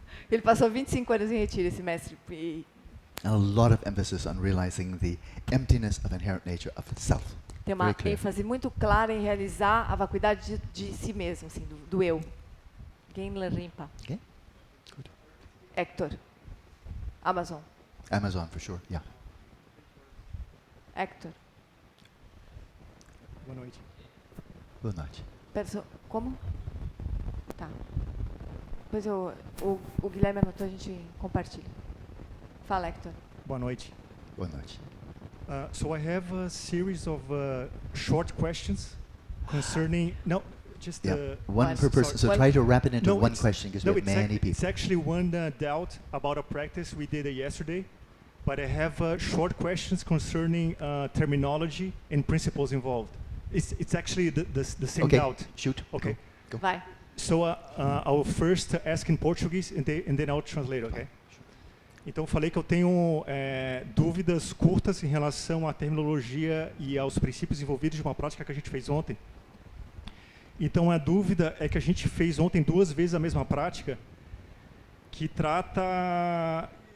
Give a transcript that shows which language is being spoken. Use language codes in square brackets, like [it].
[pt] Ele passou 25 anos em retiro, esse mestre. [en] And a lot of emphasis on realizing the emptiness of inherent nature of itself. [pt] Tem uma ênfase muito clara em realizar a vacuidade de si mesmo, assim, do eu. Lamrimpa. [en] Okay? Good. Hector. Amazon. Amazon for sure, yeah. Hector. [pt] Boa noite. Boa noite. Como? Tá. Depois o Guilherme anotou, a gente compartilha. Fala, Hector. Boa noite. Boa noite. [en] So I have a series of short questions concerning... No, just... one per person. So try to wrap it into one question because we have many people. It's actually one doubt about a practice we did yesterday. But I have short questions concerning terminology and principles involved. It's actually the same doubt. Shoot. Okay. Go. [pt] Vai. [en] So I'll first ask in Portuguese and then I'll translate, okay? [pt] Então, falei que eu tenho dúvidas curtas em relação à terminologia e aos princípios envolvidos de uma prática que a gente fez ontem. Então, a dúvida é que a gente fez ontem 2 vezes a mesma prática que trata...